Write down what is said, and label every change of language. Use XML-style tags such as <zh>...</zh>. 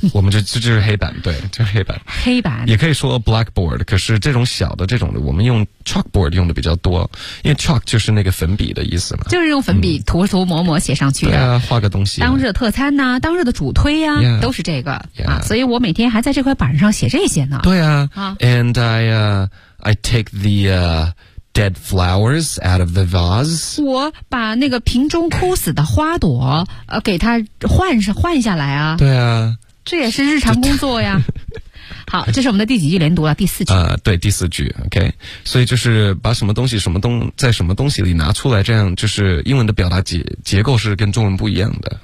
<zh>我们就是黑板，对，就是黑板也可以说 blackboard， 可是这种小的这种的我们用 chalkboard 用的比较多，因为 chalk 就是那个粉笔的意思嘛，就是用粉笔涂涂抹抹写上去的，对啊，画个东西，当日的特餐呢，当日的主推呀，</zh> <en>yeah,</en> <zh>都是这个，</zh> <en>yeah.</en> <zh>啊，所以我每天还在这块板上写这些呢，对啊，啊</zh> <en>and I take the dead flowers out of the vase.</en> <zh>我把那个瓶中枯死的花朵，给它换下来啊。对啊，这也是日常工作呀。好，这是我们的第几句连读了？第四句。对，第四句。 OK， 所以就是把什么东西在什么东西里拿出来，这样就是英文的表达结构是跟中文不一样的。</zh>